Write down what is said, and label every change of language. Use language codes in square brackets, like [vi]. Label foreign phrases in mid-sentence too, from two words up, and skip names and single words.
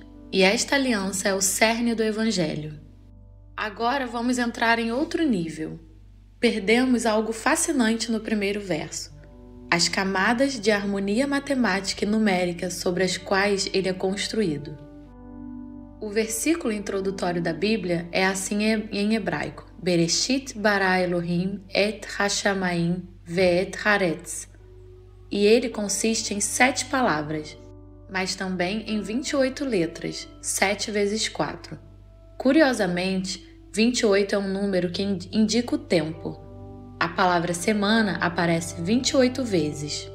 [pt] E esta aliança é o cerne do Evangelho. Agora vamos entrar em outro nível. Perdemos algo fascinante no primeiro verso: as camadas de harmonia matemática e numérica sobre as quais ele é construído. O versículo introdutório da Bíblia é assim em hebraico: [he] בראשית ברא אלהים את השמים ואת הארץ. [pt] E ele consiste em 7 palavras, mas também em 28 letras, 7 vezes 4. Curiosamente, 28 é um número que indica o tempo. A palavra semana aparece 28 vezes.